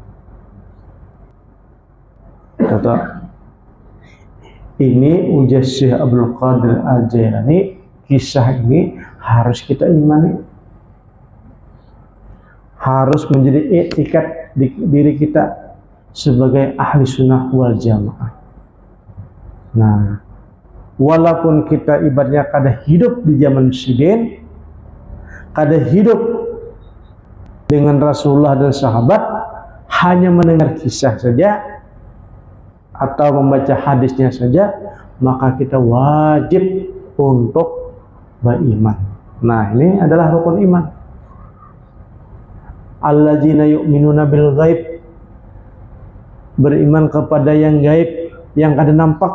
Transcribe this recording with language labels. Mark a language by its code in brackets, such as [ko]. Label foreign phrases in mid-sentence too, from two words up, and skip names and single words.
[id] Kata ini ujar Syekh Abdul Qadir Al-Jailani, kisah ini harus kita imani, harus menjadi etikat di diri kita sebagai [ar] أهل السنة والجماعة. [id] Nah, walaupun kita ibaratnya kada hidup di zaman Sidin, kada hidup dengan Rasulullah dan sahabat, hanya mendengar kisah saja atau membaca hadisnya saja, maka kita wajib untuk beriman. Nah, ini adalah rukun iman. [ar] الذين يؤمنون بالغيب, [id] beriman kepada yang gaib, yang kada nampak.